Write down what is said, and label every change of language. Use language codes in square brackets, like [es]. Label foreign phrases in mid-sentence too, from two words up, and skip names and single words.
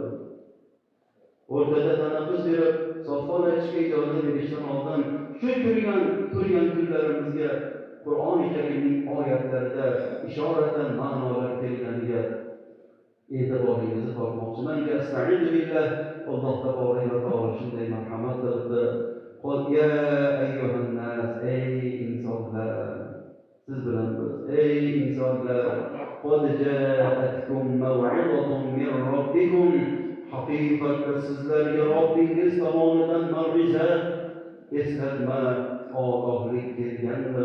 [uz] O'rtada tanaffus berib, safon aytishga ijozat berishdan oldin shu turgan kunlarimizga Qur'oni Karimning oyatlarida ishoradan ma'nolar kelganiga e'tiboringizni tortmoqchiman. [ar] أستغفر بالله. [uz] Alloh tabolak va taolo shunday marhamat qilibdi. [ar] قل يا أيها الناس, [uz] ey insonlar, siz bilan biz, ey insonlar, [ar] قد جاءتكم موعظة من ربكم, [uz] haqiqatda sizlarga Robbingiz tomonidan mav'izat, eslatma, ogohlik kelgandir.